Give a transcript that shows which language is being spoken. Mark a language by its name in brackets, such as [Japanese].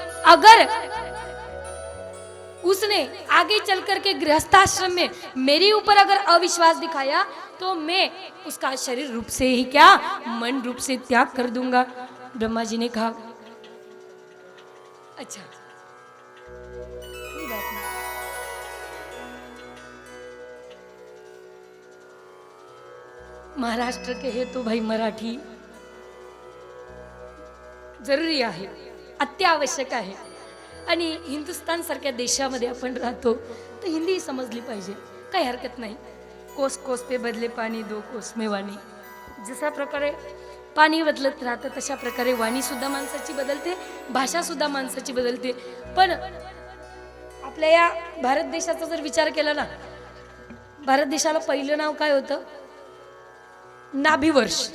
[Hindi] अगर उसने आगे चल करके गृहस्थाश्रम में मेरे ऊपर अगर अविश्वास दिखाया तो मैं उसका शरीर रूप से ही क्या मन रूप से त्याग कर दूंगा। ब्रह्मा जी ने कहा, अच्छा कोई बात नहीं। [Marathi] महाराष्ट्र के हे तो भाई मराठी जरुरी आहे, अत्यावश्यक आहे, आणि हिंदुस्तान सारख्या देशामध्ये आपण राहतो तर हिंदी समजली पाहिजे, काही हरकत नाही। [Hindi] कोस कोस पे बदले पाणी, दो कोस में वाणी। [Marathi] जशा प्रकारे पाणी बदलत राहतं तशा प्रकारे वाणी सुद्धा माणसाची बदलते, भाषा सुद्धा माणसाची बदलते। पण आपल्या या भारत देशाचा जर विचार केला ना, भारत देशाला पहिलं नाव काय होतं? नाभिवर्ष।